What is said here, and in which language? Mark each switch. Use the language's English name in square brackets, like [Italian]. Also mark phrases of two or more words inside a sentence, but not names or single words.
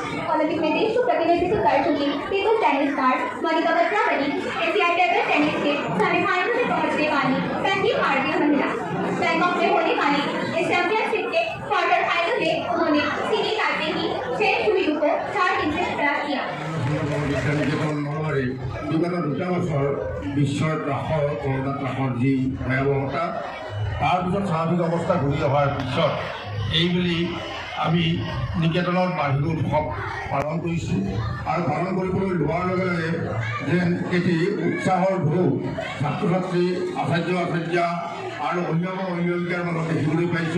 [Hindi] ओलंपिक में देश को प्रतिनिधित्व कर चुकी [English] table tennis star [Hindi] मनिका बत्रा बनी एशियाई [English] table tennis [Hindi] के सेमीफाइनल में पहुंचने वाली पहली भारतीय महिला। बैंकॉक में होने वाली इस चैंपियनशिप के [English] quarter final [Hindi] में उन्होंने सीनी ताइपे की 6 शूयू को 4-3 से हरा किया। [Assamese] বিগত 2 বছৰ বিশ্বৰ কৰোণা ত্ৰাসৰ যি ভয়াৱহতা তাৰপিছত স্বাভাৱিক অৱস্থা ঘূৰি অহাৰ পিছত এইবুলি আমি নিকেতনত বাৰ্ষিক উৎসৱ পালন কৰিছোঁ। আৰু পালন কৰিবলৈ লোৱাৰ লগে লগে যেন এটি উৎসাহৰ ঢৌ ছাত্ৰ ছাত্ৰী আচাৰ্য আৰু অভিভাৱিকাৰ মাজত দেখিবলৈ পাইছোঁ।